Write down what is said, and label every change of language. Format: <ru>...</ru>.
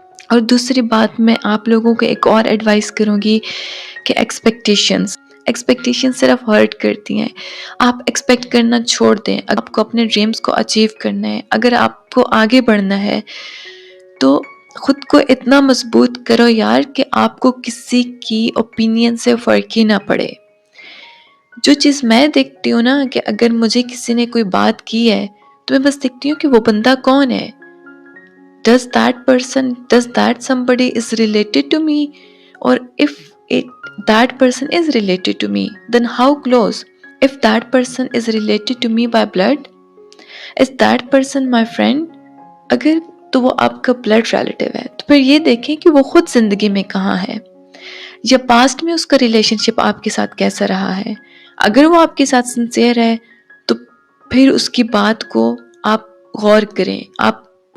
<ur>اور دوسری بات میں آپ لوگوں کو ایک اور ایڈوائس کروں گی کہ ایکسپیکٹیشن صرف ہرٹ کرتی ہیں۔ آپ ایکسپیکٹ کرنا چھوڑ دیں۔ اگر آپ کو اپنے ڈریمز کو اچیو کرنا ہے، اگر آپ کو آگے بڑھنا ہے، تو خود کو اتنا مضبوط کرو یار کہ آپ کو کسی کی اوپینین سے فرق ہی نہ پڑے۔ جو چیز میں دیکھتی ہوں نا، کہ اگر مجھے کسی نے کوئی بات کی ہے تو میں بس دیکھتی ہوں کہ وہ بندہ کون ہے۔</ur> <en>does that somebody is related to me? Or if that person is related to me, then how close? If that person is related to me by blood, is that person my friend?</en> <ur>اگر تو وہ آپ کا blood relative ہے تو پھر یہ دیکھیں کہ وہ خود زندگی میں کہاں ہے، یا پاسٹ میں اس کا ریلیشن شپ آپ کے ساتھ کیسا رہا ہے۔ اگر وہ آپ کے ساتھ سنسیئر ہے تو پھر اس کی بات کو آپ غور کریں، آپ</ur>